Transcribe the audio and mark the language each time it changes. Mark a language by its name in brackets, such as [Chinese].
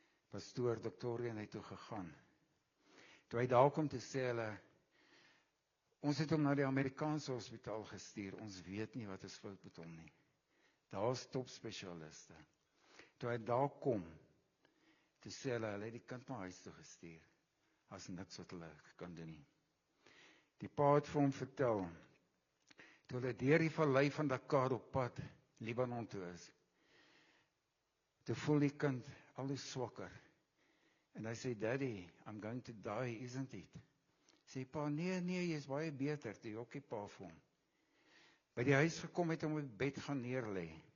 [Afrikaans] Pastoor Doktorian het toe gegaan. Toe hy daar kom, toe sê hulle, ons het hom na die Amerikaanse hospitaal gestuur, ons weet nie wat is fout met hom nie. Daar is topspesialiste. Toe hy daar kom, toe sê hulle het die kind na huis toe gestuur. As niks wat hulle kan doen nie. Die pa het vir hom vertel, toe hulle deur die vallei van Dakar op pad Libanon toe is, toe voel die kind al hoe swakker. En hy sê, [English] Daddy, I'm going to die, isn't it? [Afrikaans] Sê pa, nee, jy is baie beter, toe jokkie pa vir hom. By die huis gekom het hom op die bed gaan neerlê.